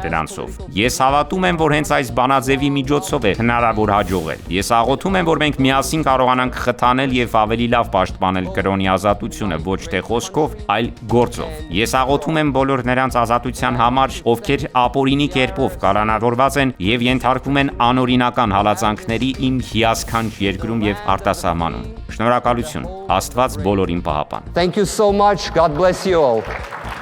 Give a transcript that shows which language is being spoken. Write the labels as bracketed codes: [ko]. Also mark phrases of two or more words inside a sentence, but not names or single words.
[hy] դրանցով։ Ես հավատում եմ, որ հենց այս բանաձևի միջոցով է հնարավոր հաջողել։ Ես աղոթում եմ, որ մենք միասին կարողանանք խթանել եւ ավելի լավ պաշտպանել կրոնի ազատությունը ոչ թե խոսքով, այլ գործով։ Ես աղոթում եմ բոլոր նրանց ազատության համար, ովքեր ապօրինի կերպով կալանավորված են եւ ենթարկվում են անօրինական հալածանքների իմ հիասքանչ երկրում եւ արտասահմանում։ Շնորհակալություն։ Աստված բոլորին պահապան։ [en] Thank you so much. God bless you all.